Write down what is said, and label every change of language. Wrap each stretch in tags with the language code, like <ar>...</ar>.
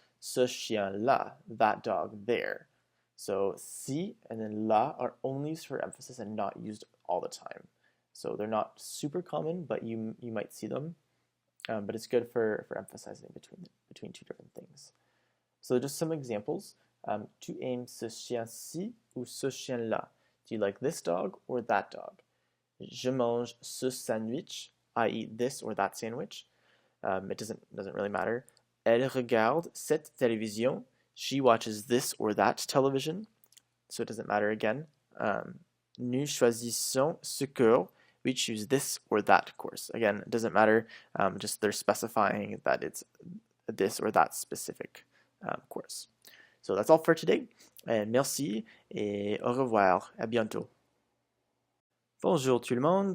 <en>Ce chien là, that dog there. So si and then la are only used for emphasis and not used all the time. So they're not super common, but you might see them. But it's good for emphasizing between two different things. So just some examples.</en> <fr>Tu aimes ce chien-ci ou ce chien-là?</fr> <en>Do you like this dog or that dog? Je mange ce sandwich. I eat this or that sandwich. It doesn't really matter.</en> <fr>Elle regarde cette télévision.</fr> <en>She watches this or that television. So it doesn't matter again.</en> <fr>Nous choisissons ce cours.</fr> <en>We choose this or that course. Again, it doesn't matter. Just they're specifying that it's this or that specific course.</en> <fr>So that's all for today. Merci et au revoir. À bientôt. Bonjour tout le monde.</fr>